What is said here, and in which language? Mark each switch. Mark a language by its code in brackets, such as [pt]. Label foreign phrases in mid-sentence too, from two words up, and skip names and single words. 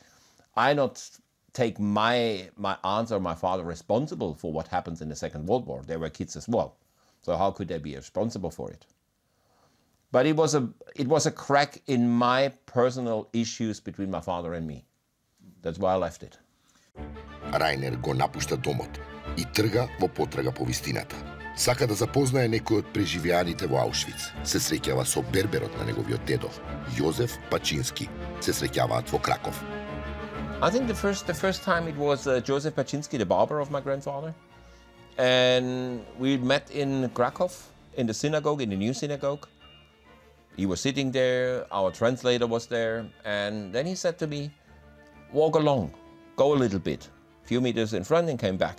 [en] I not take my aunt or my father responsible for what happens in the Second World War. They were kids as well. So how could they be responsible for it? But it was a crack in my personal issues between my father and me. That's why I left it. [mk] Рајнер го напушта домот и трга во потрага по вистината. Сака да запознае некој од преживеаните во Аушвиц. Се среќава со берберот на неговиот дедо, Јозеф Пачински. Се среќаваат во Краков. [en] I think the first time it was Joseph Paczynski, the barber of my grandfather. And we met in Krakow, in the synagogue, in the new synagogue. He was sitting there, our translator was there, and then he said to me, walk along, go a little bit, a few meters in front, and came back.